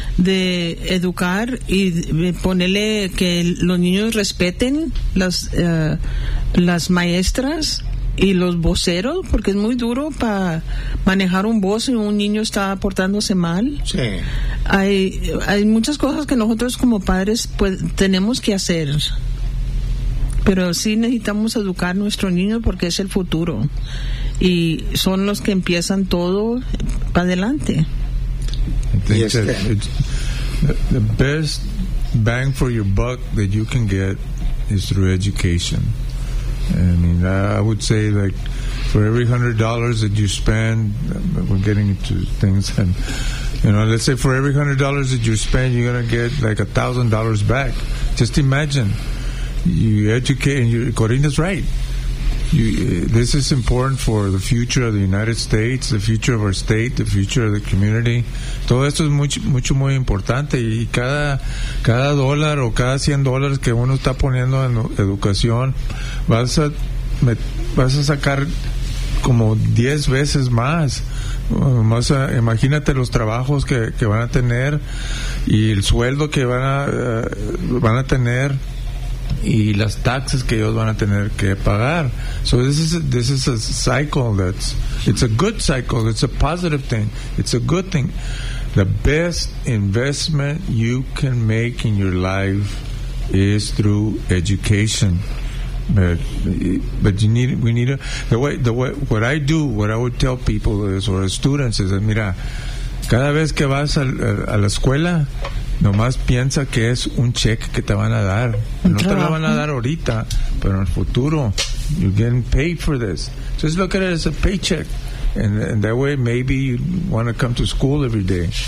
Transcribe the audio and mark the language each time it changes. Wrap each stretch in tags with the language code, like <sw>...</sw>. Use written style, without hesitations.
<es>de educar y de ponerle que los niños respeten las maestras y los voceros, porque es muy duro para manejar un voz si un niño está portándose mal. Sí. Hay muchas cosas que nosotros como padres tenemos que hacer. Pero sí necesitamos educar a nuestros niños porque es el futuro. Y son los que empiezan todo para adelante.</es> <en>The best bang for your buck that you can get is through education. I mean, I would say, like, for every $100 that you spend, we're getting into things, and, you know, let's say for every $100 that you spend, you're going to get like $1,000 back. Just imagine. You educate, and Corina's right. This is important for the future of the United States, the future of our state, the future of the community.</en> <es>Todo esto es mucho, mucho, muy importante. Y cada dólar o cada $100 que uno está poniendo en educación, vas a sacar como 10 veces más. Imagínate los trabajos que van a tener y el sueldo que van a tener. Y las taxes que ellos van a tener que pagar.</es> <en>So this is a cycle it's a good cycle. It's a positive thing. It's a good thing. The best investment you can make in your life is through education. But what I would tell people is, or students, is that,</en> <es>mira, cada vez que vas a la escuela, nomás piensa que es un cheque que te van a dar. No te lo van a dar ahorita, pero en el futuro.</es> <en>You're getting paid for this. Just look at it as a paycheck. And that way, maybe you want to come to school every day.</en>